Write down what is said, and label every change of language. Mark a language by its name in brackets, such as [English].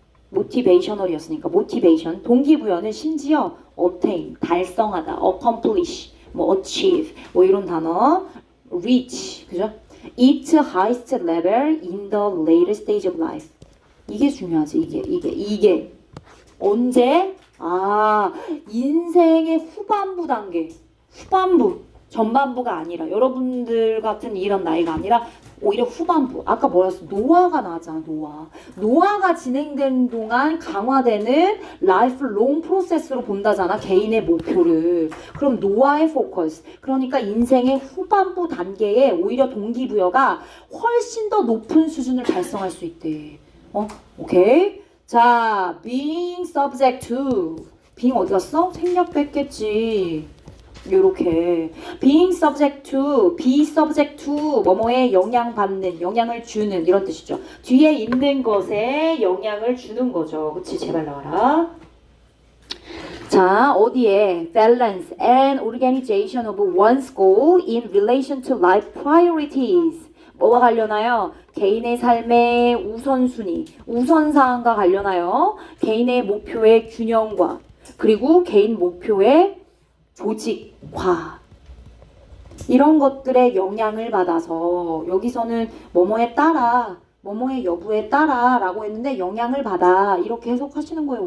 [Korean] 모티베이셔널이었으니까 모티베이션, 동기부여는 심지어 obtain, 달성하다, accomplish, 뭐 achieve, 뭐 이런 단어, reach, 그죠? [English] its highest level in the later stage of life. [Korean] 이게 중요하지. 이게 언제? 인생의 후반부 단계. 후반부. 전반부가 아니라 여러분들 같은 이런 나이가 아니라 오히려 후반부. 아까 뭐였어? 노화가 나잖아. 노화가 진행되는 동안 강화되는 라이프롱 프로세스로 본다잖아. 개인의 목표를. 그럼 노화의 포커스. 그러니까 인생의 후반부 단계에 오히려 동기부여가 훨씬 더 높은 수준을 달성할 수 있대. 오케이. 자, [English] being subject to. [Korean] being 어디 갔어? 생략 뺐겠지. 요렇게 [English] being subject to, be subject to [Korean] 뭐뭐에 영향받는, 영향을 주는 이런 뜻이죠. 뒤에 있는 것에 영향을 주는 거죠. 그치? 제발 나와라. 자, 어디에 [English] balance and organization of one's goal in relation to life priorities. [Korean] 뭐와 관련하여? 개인의 삶의 우선순위, 우선사항과 관련하여 개인의 목표의 균형과 그리고 개인 목표의 조직화 이런 것들의 영향을 받아서 여기서는 뭐뭐에 따라 뭐뭐의 여부에 따라 라고 했는데 영향을 받아 이렇게 해석하시는 거예요.